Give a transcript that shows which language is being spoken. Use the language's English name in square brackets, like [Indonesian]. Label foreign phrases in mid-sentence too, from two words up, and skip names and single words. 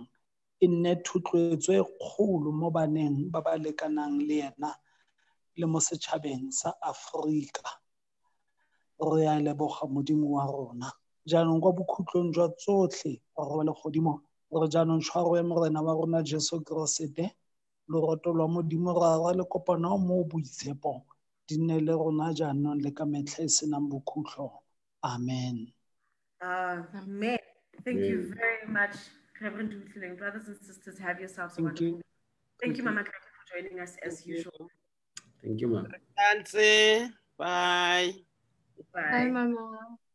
[Tswana] e nne thotloetso e kgolo mo baneng ba ba lekanang le yena le mo setšhabeng sa Aforika re a leboga modimo wa rona jaanong kwa bokhutlong jwa tsotlhe re le godimo re jaanong tshwaro ya morena wa rona Jesu Kriste loroto lwa modimo ra le kopana mo boitshepo di nne le rona jaanong le ka metlha e senang bokhutlo amen. Amen. [English] Thank you very much, Reverend Dutluleng. Brothers and sisters, have yourselves a wonderful day. Thank you, Mama, for joining us as usual. Thank you, Mama. Bye. Bye. Bye, Mama. Thank you.